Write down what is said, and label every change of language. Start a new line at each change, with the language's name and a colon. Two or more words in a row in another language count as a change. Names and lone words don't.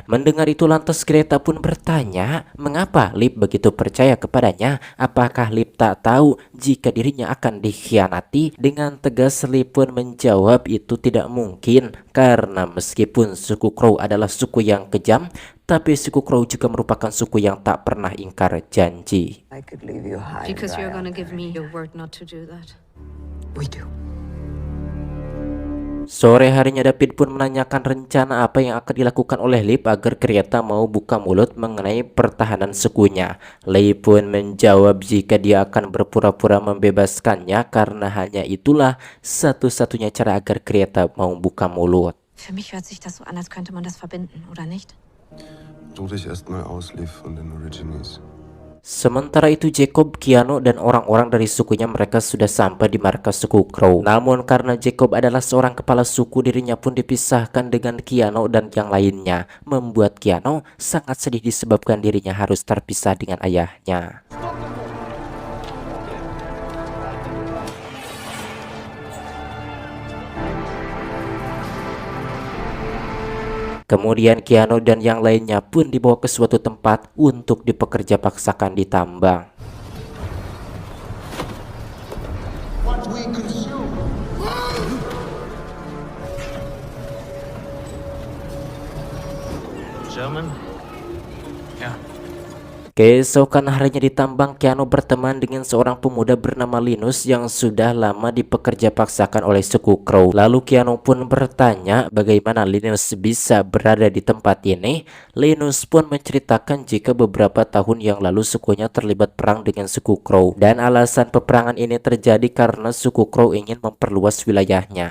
Indonesian: Mendengar itu lantas Greta pun bertanya mengapa Lip begitu percaya kepadanya. Apakah Lip tak tahu jika dirinya akan dikhianati? Dengan tegas Lip pun menjawab itu tidak mungkin, karena meskipun suku Crow adalah suku yang kejam, tapi suku Crow juga merupakan suku yang tak pernah ingkar janji.
English: I could leave you high. Because you're gonna give me your word not to do that. We do.
Indonesian: Sore harinya David pun menanyakan rencana apa yang akan dilakukan oleh Lip agar Greta mau buka mulut mengenai pertahanan sukunya. Lip pun menjawab jika dia akan berpura-pura membebaskannya, karena hanya itulah satu-satunya cara agar Greta mau buka mulut.
German: Für mich hört sich das so an, als könnte man das verbinden, oder nicht? Ruh dich erstmal aus, Liv von den Origines.
Indonesian: Sementara itu Jacob, Keanu, dan orang-orang dari sukunya mereka sudah sampai di markas suku Crow. Namun karena Jacob adalah seorang kepala suku, dirinya pun dipisahkan dengan Keanu dan yang lainnya, membuat Keanu sangat sedih disebabkan dirinya harus terpisah dengan ayahnya. Kemudian Keanu dan yang lainnya pun dibawa ke suatu tempat untuk dipekerja paksakan di tambang.
English: German?
German: Ja.
Indonesian: Keesokan harinya di tambang, Keanu berteman dengan seorang pemuda bernama Linus yang sudah lama dipekerja paksakan oleh suku Crow. Lalu Keanu pun bertanya bagaimana Linus bisa berada di tempat ini. Linus pun menceritakan jika beberapa tahun yang lalu sukunya terlibat perang dengan suku Crow, dan alasan peperangan ini terjadi karena suku Crow ingin memperluas wilayahnya.